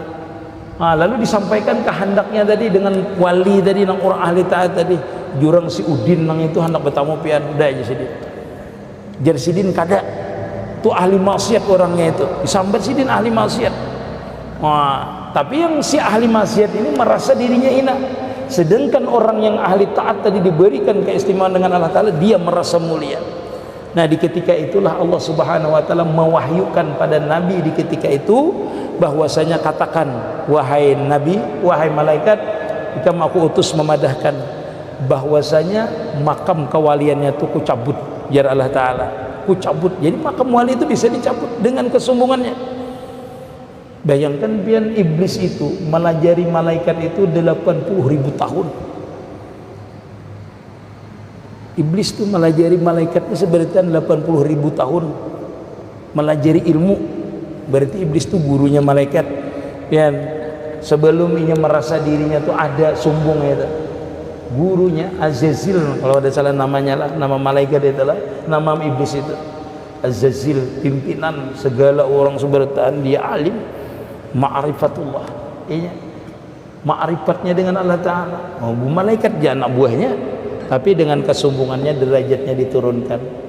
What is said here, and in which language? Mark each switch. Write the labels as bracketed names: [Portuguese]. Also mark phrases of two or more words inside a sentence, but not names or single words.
[Banjar] Lalu disampaikan kehendaknya tadi dengan wali tadi, nang orang ahli taat tadi, jurang si Udin nang itu hendak bertamu pian, udah aja sidin. Jar sidin kada, tuh ahli maksiat orangnya itu, disambat sidin ahli maksiat. [Indonesian] Tapi yang si ahli maksiat ini merasa dirinya hina, sedangkan orang yang ahli taat tadi diberikan keistimewaan dengan Allah Ta'ala, dia merasa mulia. Nah di ketika itulah Allah Subhanahu Wa Ta'ala mewahyukan pada Nabi di ketika itu bahwasanya katakan, wahai Nabi, wahai malaikat, jika aku utus memadahkan bahwasanya makam kewaliannya itu kucabut, jar Allah Ta'ala, kucabut. Jadi makam wali itu bisa dicabut dengan kesombongannya. Bayangkan pian iblis itu melajari malaikat itu 80.000 tahun. Iblis itu melajari malaikatnya seberarti 80.000 tahun melajari ilmu. Berarti iblis itu gurunya malaikat. Pian sebelum ini merasa dirinya tuh ada sombong itu. Gurunya Azazil, kalau ada salah namanya lah, nama malaikat itu lah, nama iblis itu Azazil, pimpinan segala orang sebertaan, dia alim, ma'rifatullah, iya, ma'rifatnya dengan Allah Ta'ala. Malaikat dia anak buahnya, tapi dengan kesombongannya derajatnya diturunkan.